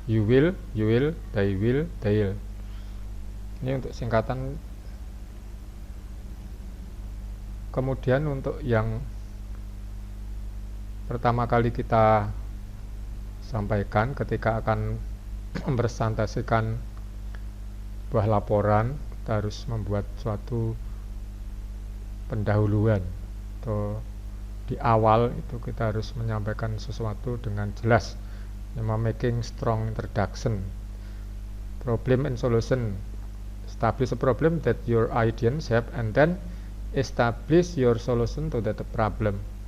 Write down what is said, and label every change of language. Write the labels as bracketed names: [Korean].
[English] You will, they will, they'll. [Indonesian] Ini untuk singkatan. Kemudian untuk yang pertama kali kita sampaikan ketika akan mempresentasikan sebuah laporan, kita harus membuat suatu pendahuluan, atau di awal itu kita harus menyampaikan sesuatu dengan jelas. [English] Making strong introduction. Problem and solution. Establish a problem that your audience have and then establish your solution to that problem.